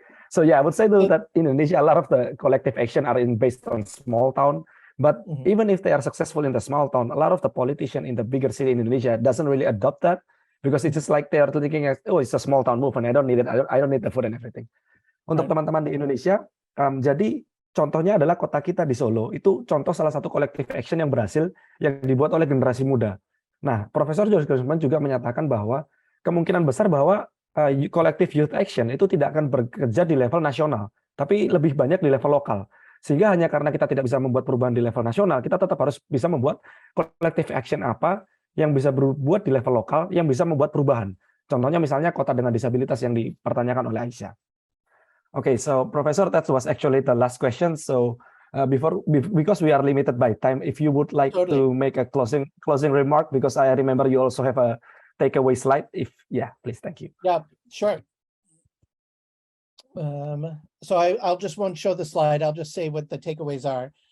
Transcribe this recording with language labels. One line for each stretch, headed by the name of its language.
English: So yeah, I would say though that in Indonesia, a lot of the collective action are based on small town. But even if they are successful in the small town, a lot of the politician in the bigger city in Indonesia doesn't really adopt that, because it's just like they are thinking, oh, it's a small town movement, I don't need it, I don't need the food and everything.
Indonesian: Untuk teman-teman di Indonesia, jadi contohnya adalah Kota Kita di Solo, itu contoh salah satu collective action yang berhasil, yang dibuat oleh generasi muda. Nah, Profesor George Grossman juga menyatakan bahwa kemungkinan besar bahwa collective youth action itu tidak akan bekerja di level nasional, tapi lebih banyak di level lokal. Sehingga hanya karena kita tidak bisa membuat perubahan di level nasional, kita tetap harus bisa membuat collective action apa yang bisa berbuat di level lokal, yang bisa membuat perubahan. Contohnya misalnya kota dengan disabilitas yang dipertanyakan oleh Aisyah.
English: Okay, so Professor, that was actually the last question. So because we are limited by time, if you would like to make a closing remark, because I remember you also have a takeaway slide. Please, thank you. Yeah, sure. So I'll just won't show the slide. I'll just say what the takeaways are.